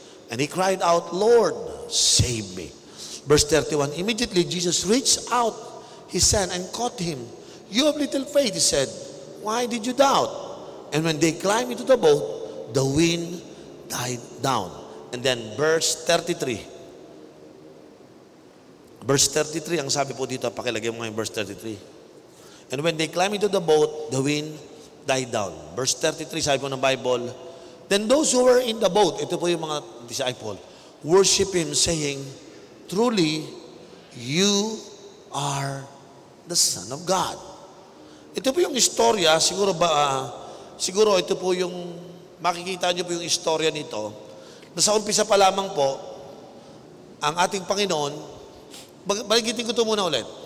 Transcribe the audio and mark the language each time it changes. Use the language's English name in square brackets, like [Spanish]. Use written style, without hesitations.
[English] And he cried out, Lord, save me. Verse 31, immediately Jesus reached out his hand and caught him. You have little faith, he said. Why did you doubt? And when they climbed into the boat, the wind died down. And then verse 33. [Filipino] Verse 33, ang sabi po dito, pakilagay mo ngayon verse 33. [English] And when they climbed into the boat, the wind died down. Verse 33, [Filipino] sabi po ng Bible, [English] then those who were in the boat, [Filipino] ito po yung mga disciple, [English] worship him saying, truly, you are the Son of God. [Filipino] Ito po yung istorya, siguro ito po yung, makikita nyo po yung istorya nito, na sa umpisa pa lamang po, ang ating Panginoon, baligitin ko ito muna ulit.